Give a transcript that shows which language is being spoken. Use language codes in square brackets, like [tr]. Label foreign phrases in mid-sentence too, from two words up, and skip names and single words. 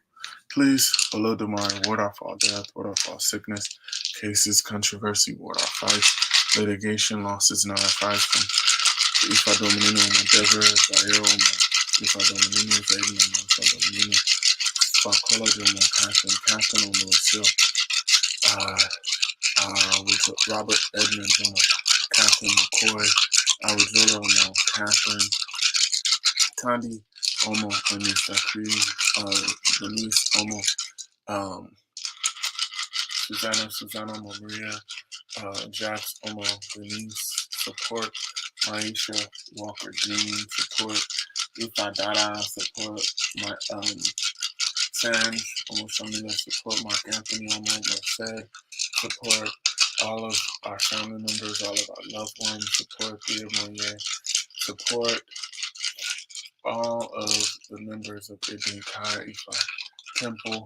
[en] Please, Olodumare, ward off all death, ward off all sickness, cases, controversy, ward off fights, litigation, losses, and our advice from Ifa Dominino, Deborah, Zaire, Ifa Dominino, Zayden, Ifa Dominino, Fakola, Catherine, Lucille, with Robert Edmonds, Catherine McCoy, Awajola, Catherine, Tandi, Omo, Anissa Cree, Denise, Omo, Susanna, Maria, Jax, Omo, Denise, support Maisha Walker Dean, support Ifa Dada, support my Sanj, Omo Shamina, support Mark Anthony, Omo Merced, support all of our family members, all of our loved ones, support Thea Moye, support all of the members of Idinka Ifa Temple.